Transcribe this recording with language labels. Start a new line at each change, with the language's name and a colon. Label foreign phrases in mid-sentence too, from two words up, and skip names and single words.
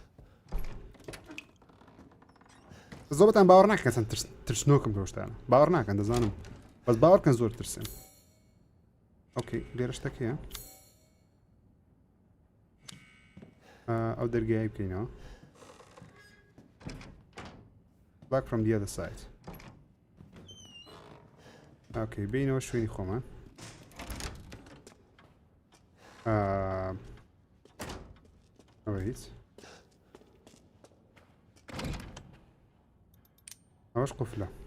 Central Kurdish: زۆربەتان باوەڕ ناکەن چەند ترسنۆکم لەو شتانە باوەڕ ناکەن دەزانم بەس باوەڕکەن زۆر ترسێن ئۆکەی لێرە شتەکەیە ئەو دەرگایە بکەینەوە
English: back from the other side
Central Kurdish: ئۆکەی بینەوە شوێنی خۆمان ئەوە هیچ ئەوەش قوفلە